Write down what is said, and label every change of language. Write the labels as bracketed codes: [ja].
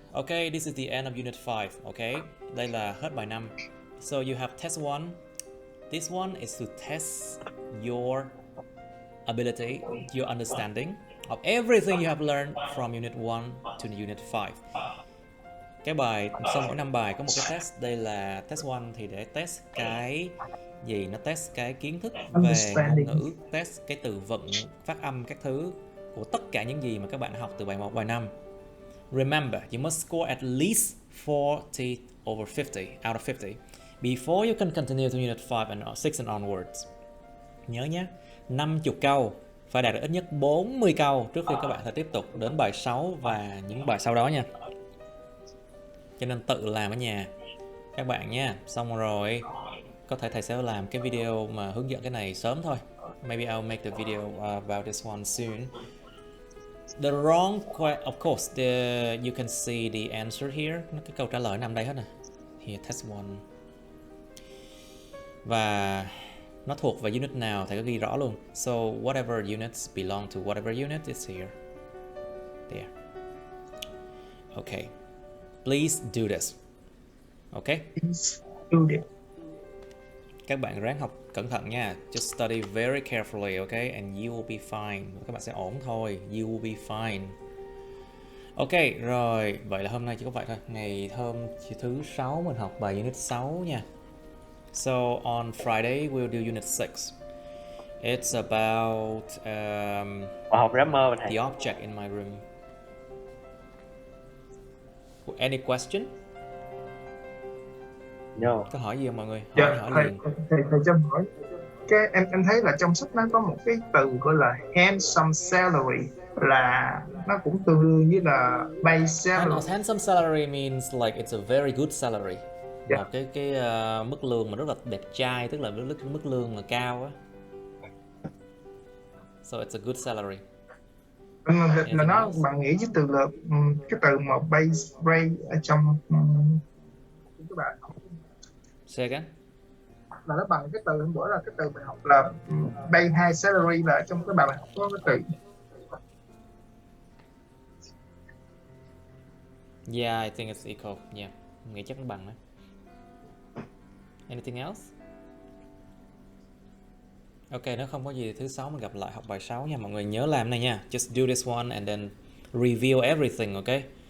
[en] Okay, this is the end of Unit 5. Okay, [vi] đây là hết bài 5. [en] So you have test 1. This one is to test your ability, your understanding of everything you have learned from Unit 1 to Unit 5. [vi] Cái bài, sau mỗi 5 bài có một cái test. Đây là test 1 thì để test cái gì? Nó test cái kiến thức về ngôn ngữ, test cái từ vựng, phát âm các thứ của tất cả những gì mà các bạn học từ bài 1, bài 5. [en] Remember, you must score at least 40 over 50 out of 50 before you can continue to Unit 5 and 6 and onwards. [vi] Nhớ nhé, 50 câu, phải đạt được ít nhất 40 câu trước khi các bạn thể tiếp tục đến bài 6 và những bài sau đó nha. Cho nên tự làm ở nhà các bạn nha. Xong rồi có thể thầy sẽ làm cái video mà hướng dẫn cái này sớm thôi. [en] Maybe I'll make the video about this one soon. The wrong question, of course, you can see the answer here. [vi] Cái câu trả lời nằm đây hết nè. [en] Here, test 1. [vi] Và nó thuộc về unit nào thầy có ghi rõ luôn. [en] So whatever units belong to whatever unit is here. There. Okay. Please do this. Okay? Please do it. [vi] Các bạn ráng học cẩn thận nha. [en] Just study very carefully, okay? And you will be fine. [vi] Các bạn sẽ ổn thôi. [en] You will be fine. [vi] Ok, rồi. Vậy là hôm nay chỉ có vậy thôi. Ngày thứ 6 mình học bài Unit 6 nha. [en] So on Friday we'll do Unit 6. It's about [vi] học grammar [en] the object in my room. Any question? No. [vi] Có hỏi gì không mọi người? Dạ, thầy cho hỏi. Cái em thấy là trong sách nó có một cái từ gọi là handsome salary, là nó cũng tương đương với là base salary. [en] Handsome salary means like it's a very good salary. Yeah. [vi] Một cái mức lương mà rất là đẹp trai, tức là mức lương mà cao á. [en] So it's a good salary. [vi] Là nó bằng nghĩa với từ là cái từ mà base rate ở trong các bạn. [en] Say again. [vi] Là nó bằng cái từ hôm bữa là cái từ bài học là base high salary, là trong cái bài học có cái từ. [en] Yeah, I think it's equal. [vi] Yeah, nghĩ chắc nó bằng đó. [en] Anything else? [vi] Ok, nếu không có gì thứ 6 mình gặp lại học bài 6 nha. Mọi người nhớ làm này nha. [en] Just do this one and then review everything, ok?